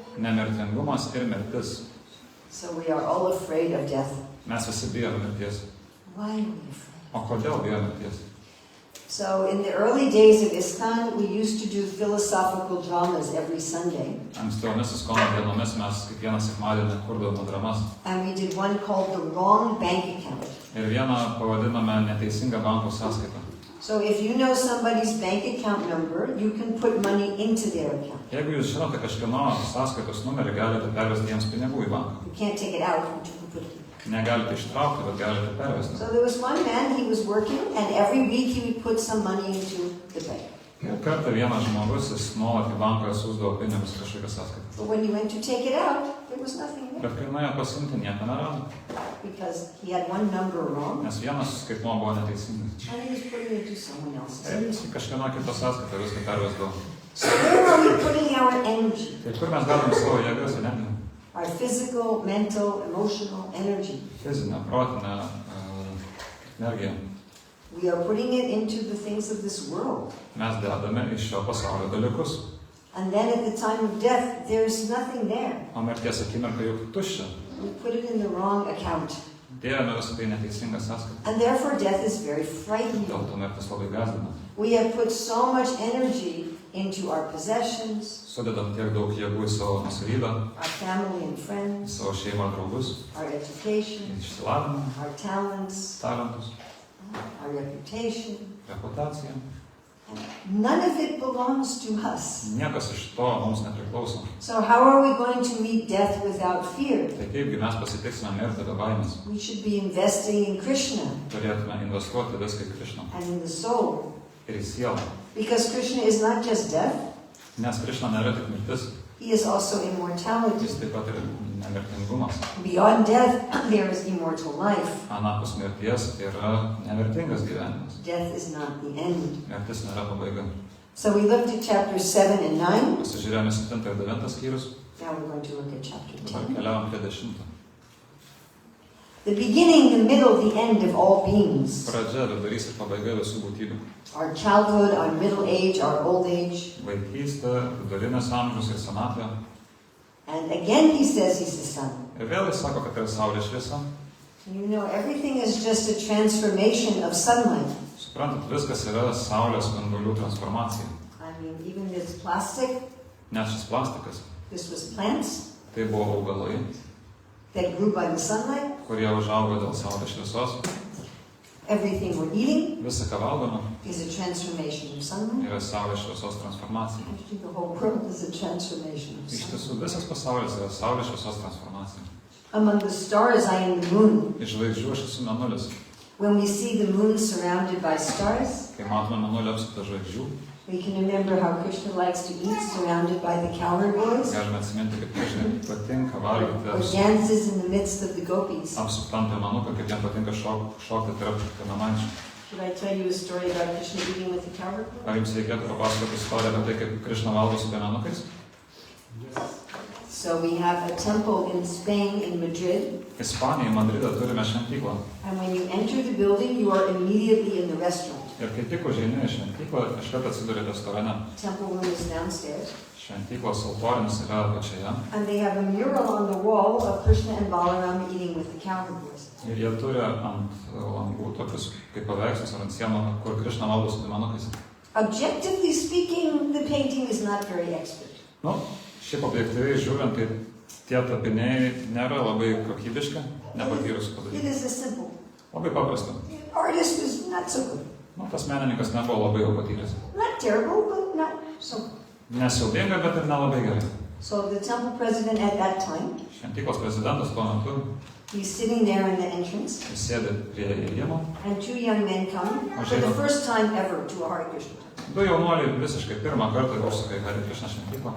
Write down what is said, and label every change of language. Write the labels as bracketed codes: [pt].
[lt] Nemirtingumas ir mirtis. [en] So we are all afraid of death. [lt] Mes visi bijome mirties. [en] Why are we afraid? [lt] O kodėl bijome mirties? [en] So in the early days of ISKCON, we used to do philosophical dramas every Sunday. [lt] Ankstyvomis Iskono dienomis mes kiekvieną sekmadienį kurdavome dramas. [en] And we did one called The Wrong Bank Account. [lt] Ir vieną pavadinome neteisingą banko sąskaitą. [en] So if you know somebody's bank account number, you can put money into their account. [lt] Jeigu jūs žinote kažkieno sąskaitos numerį, galite pervesti jiems pinigų į banką. [en] You can't take it out, but you can put it in. [lt] Negalite ištraukti, bet galite pervesti. [en] So there was one man, he was working, and every week he would put some money into the bank. [lt] Ir kartą vienas žmogus, jis nuolat į banką siųsdavo pinigus kažkokią sąskaitą. [en] But when he went to take it out, there was nothing there. [lt] Bet kai nuėjo pasiimti, nieko nerado, [en] Because he had one number wrong, [lt] nes vienas skaitmuo buvo neteisingas. [en] and he was putting it into someone else's. [lt] Ir jis į kažkieno kitą sąskaitą viską pervesdavo. [en] So where are we putting our energy? [lt] Tai kur mes dedam savo jėgas, energiją? [en] Our physical, mental, emotional energy. [lt] Fizinę, protinę energiją. [en] We are putting it into the things of this world. [lt] Mes dedame iš šio pasaulio dalykus. [en] And then at the time of death, there's nothing there. [lt] O mirties akimirka juk tuščia. [en] We put it in the wrong account. [lt] Dėjome visą tai neteisingą sąskaitą. [en] And therefore death is very frightening. [lt] Dėl to mirtis labai gąsdina. [en] We have put so much energy into our possessions, [lt] Sudedam tiek daug jėgų į savo nusavybę, [en] our family and friends, [lt] savo šeimą, draugus, [en] our education, [lt] išsilavinimą, [en] our talents, [lt] talentus, [en] our reputation. [lt] reputaciją. [en] And none of it belongs to us. [lt] Niekas iš to mums nepriklauso. [en] So how are we going to meet death without fear? [lt] Tai kaipgi mes pasitiksime mirtį be baimės? [en] We should be investing in Krishna [lt] Turėtume investuoti viską į Krishną [en] and in the soul. [lt] ir į sielą. [en] Because Krishna is not just death, [lt] Nes Krishna nėra tik mirtis, [en] he is also immortality. [lt] jis taip pat ir nemirtingumas. [en] Beyond death, there is immortal life. [lt] Anapus mirties yra nemirtingas gyvenimas. [en] Death is not the end. [lt] Mirtis nėra pabaiga. [en] So we looked at chapters 7 and 9. [lt] Pasižiūrėjome 7 ir 9 skyrius, [en] Now we're going to look at chapter [lt] dabar [en] 10. [lt] keliavom prie 10. [en] The beginning, the middle, the end of all beings. [lt] Pradžia, vidurys ir pabaiga visų būtybių. [en] Our childhood, our middle age, our old age. [lt] Vaikystė, vidurinės amžius ir senatvė. [en] And again he says he's the sun. [lt] Ir vėl jis sako, kad yra saulės šviesa. [en] You know, everything is just a transformation of sunlight. [lt] Suprantat, viskas yra saulės spindulių transformacija. [en] I mean, even this plastic, [lt] Net šis plastikas, [en] this was plants [lt] tai buvo augalai, [en] that grew by the sunlight. [lt] kurie užaugo dėl saulės šviesos. [en] Everything we're eating [lt] Visa, ką valgome, [en] is a transformation of sunlight. [lt] yra saulės šviesos transformacija. [en] Actually, the whole world is a transformation of [lt] Iš [en] sunlight. [lt] tiesų, visas pasaulis yra saulės šviesos transformacija. [en] Among the stars, I am the moon. [lt] Iš žvaigždžių aš esu mėnulis. [en] When we see the moon surrounded by stars, [lt] Kai matome mėnulį apsuptą žvaigždžių, [en] We can remember how Krishna likes to eat surrounded by the cowherd boys, [lt] Galime atsiminti, kaip Krishnai patinka [en] or [lt] valgyti [en] dances in the midst of the gopis. [lt] apsuptam piemenuką, kaip jam patinka šokti tarp piemenaičių. [en] Should I tell you a story about Krishna eating with the cowherd boys? [lt] Ar jums reikėtų papasakoti istoriją apie tai, kaip Krishna valgo su piemenukais? [en] So we have a temple in Spain, in Madrid, [lt] Ispanijai, Madride turime šventyklą. [en] and when you enter the building, you are immediately in the restaurant. [lt] Ir kai tik užeini į šventyklą, iškart atsiduri restorane. [en] Temple room is downstairs, [lt] Šventyklos altorinis yra apačioje. [en] and they have a mural on the wall of Krishna and Balaram eating with the cowherd boys. [lt] Ir jie turi ant langų tokius kaip paveikslus ar ant sienų, kur Krishna valgo su piemenukais. [en] Objectively speaking, the painting is not very expert. [lt] Nu, šiaip objektyviai žiūrint, tai tie tapiniai nėra labai kokybiški, nepatyrus [en] It [lt] padaryti. [en] is a simple. [lt] Labai paprasta. [en] The artist was not so good. [lt] Nu, tas menininkas nebuvo labai jau patyręs. [en] Not terrible, but not so good. [lt] Nesiaubinga, bet ir nelabai gerai. [en] So the temple president at that time, [lt] Šventyklos prezidentas tuo metu, [en] he's sitting there in the entrance, [lt] jis sėdi prie įėjimo. [en] and two young men come for the first time ever to a Hare Krishna temple. [lt] Du jaunuoliai visiškai pirmą kartą užsuka į Hare Krishna šventyklą.